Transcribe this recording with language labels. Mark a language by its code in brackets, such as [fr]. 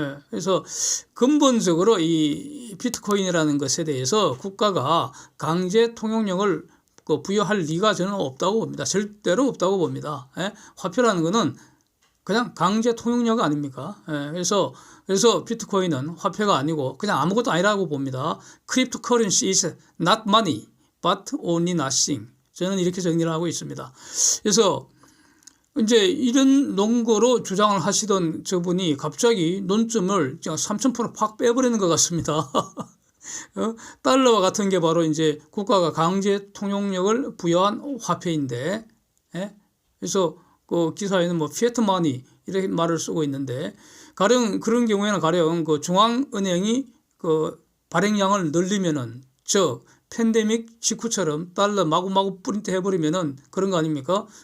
[ko] 그래서 근본적으로 이 비트코인이라는 것에 대해서 국가가 강제 통용력을 부여할 리가 저는 없다고 봅니다. 절대로 없다고 봅니다. 화폐라는 것은 그냥 강제 통용력 아닙니까? 그래서 비트코인은 화폐가 아니고 그냥 아무것도 아니라고 봅니다. [en] Cryptocurrency is not money, but only nothing. [ko] 저는 이렇게 정리를 하고 있습니다. 그래서 이제 이런 논거로 주장을 하시던 저분이 갑자기 논점을 3000% 확 빼버리는 것 같습니다. 달러와 같은 게 바로 이제 국가가 강제 통용력을 부여한 화폐인데, 그래서 그 기사에는 뭐 피에트 마니 이렇게 말을 쓰고 있는데, 가령 그런 경우에는 가령 그 중앙은행이 그 발행량을 늘리면은 즉 팬데믹 직후처럼 달러 마구마구 프린트 해버리면은 그런 거 아닙니까?